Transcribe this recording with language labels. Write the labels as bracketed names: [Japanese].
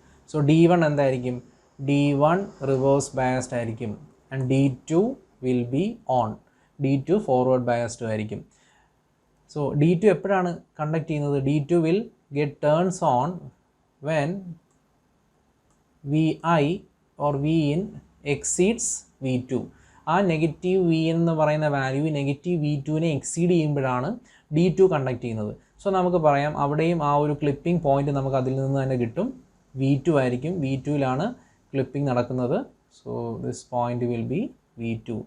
[Malayalam] So D1 എന്തായിരിക്കും? D1 reverse biased ആയിരിക്കും [English] And D2 will be on. [Malayalam] D2 forward biased ആയിരിക്കും. So D2 എപ്പോഴാണ് conduct ചെയ്യുന്നത്? [English] D2 will get turns on when Vi or Vin exceeds V2. [Malayalam] ആ negative Vin എന്ന് പറയുന്ന value negative V2നെ exceed ചെയ്യുമ്പോഴാണ് D2 conduct ചെയ്യുന്നത്. So നമുക്ക് പറയാം അവിടെയും ആ ഒരു ക്ലിപ്പിംഗ് പോയിന്റ് നമുക്ക് അതിൽ നിന്ന് തന്നെ കിട്ടും. V2 ആയിരിക്കും, V2ലാണ് ക്ലിപ്പിംഗ് നടക്കുന്നത്. [English] So this point will be V2.